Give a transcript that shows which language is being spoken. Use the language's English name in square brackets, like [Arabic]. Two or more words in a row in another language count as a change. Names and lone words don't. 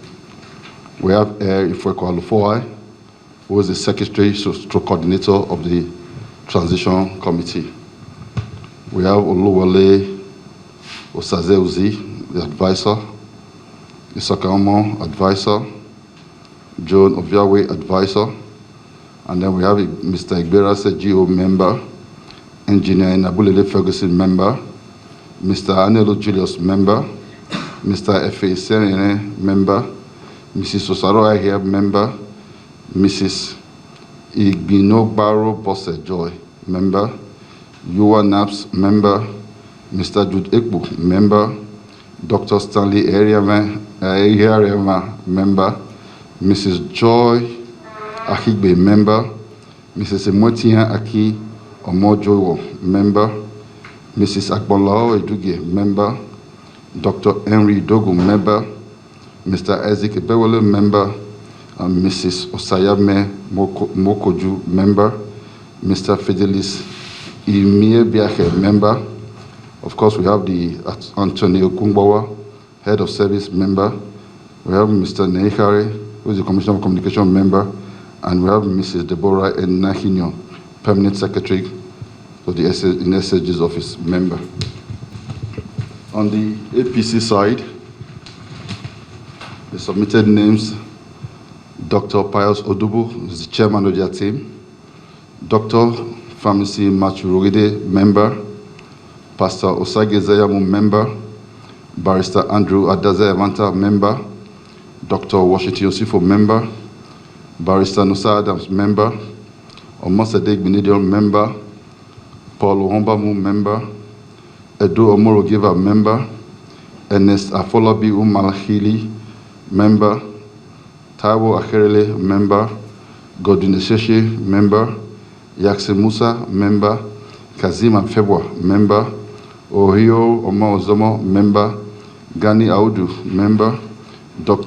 [English] We have Ifwekwalufoi, who is the secretary stroke coordinator of the transition committee. We have Oluwole Osazeuzi, the advisor, Isakamo, advisor, Joan Oviawe, advisor, and then we have Mr. Igbera Sejiu, member, engineer Nabulele Ferguson, member, Mr. Anelo Julius, member, Mr. F.A. Serene, member, Mrs. Osaro Ahia, member, Mrs. Igbinogbaro Bosse Joy, member, Yuwa Naps, member, Mr. Jude Ekbu, member, Dr. Stanley Eriama, member, Mrs. Joy Ahigbe, member, Mrs. Emotia Aki Omojowo, member, Mrs. Akbolao Eduge, member, Dr. Henry Dogu, member, Mr. Isaac Ebewole, member, and Mrs. Osayame Mokoju, member, Mr. Fidelis Imiebiahe, member. Of course, we have the Antonio Kungbawa, head of service, member. We have Mr. Neikare, who is the Commissioner of Communication, member. And we have Mrs. Deborah Enahinyo, permanent secretary of the SSG's office, member. On the APC side, the submitted names: Dr. Pius Odubu is the chairman of their team, Dr. Pharmacy Machurogide, member, Pastor Osage Zayamu, member, Barrister Andrew Adaze Evanta, member, Dr. Washington Yosifo, member, Barrister Nusa Adams, member, Omosedek Benedion, member, Paul Ohombamu, member, Edo Omorogiva, member, Ernest Afolabi Umalahili, member, Taiwo Akerele, member, Godwin Esheshi, member, Yakse Musa, member, Kazim Amfebwa, member, Ohio Omo Ozomo, member, Gani Audu, member, Dr.